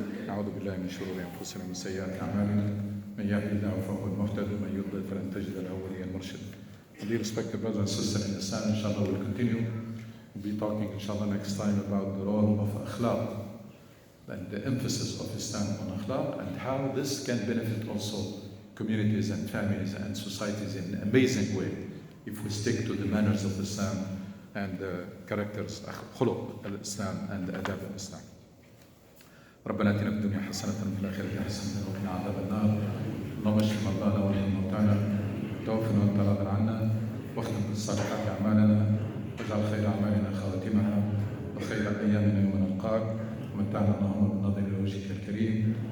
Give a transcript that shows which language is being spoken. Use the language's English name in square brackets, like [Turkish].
[Arabic] نعوذ بالله من شرور أنفسنا ومن سيئات أعمالنا. من يهده الله فهو المهتد ومن يضلل فلن تجد له وليا مرشدا. [English] Dear respected brothers and sisters in Islam, inshallah we'll continue. We'll be talking inshallah next time about the role of akhlaq and the emphasis of Islam on akhlaq and how this can benefit also communities and families and societies in an amazing way if we stick to the manners of Islam and the characters, [Arabic] خلق الإسلام [English] and the adab of Islam. [Arabic] ربنا آتنا في الدنيا حسنة وفي الآخرة حسنة وقنا عذاب النار. اللهم اشف مرضانا وارحم موتانا توفنا وانت راض عنا واختم بالصالحات أعمالنا واجعل خير أعمالنا خواتمها وخير أيامنا يوم نلقاك ومتعنا اللهم بالنظر إلى وجهك الكريم.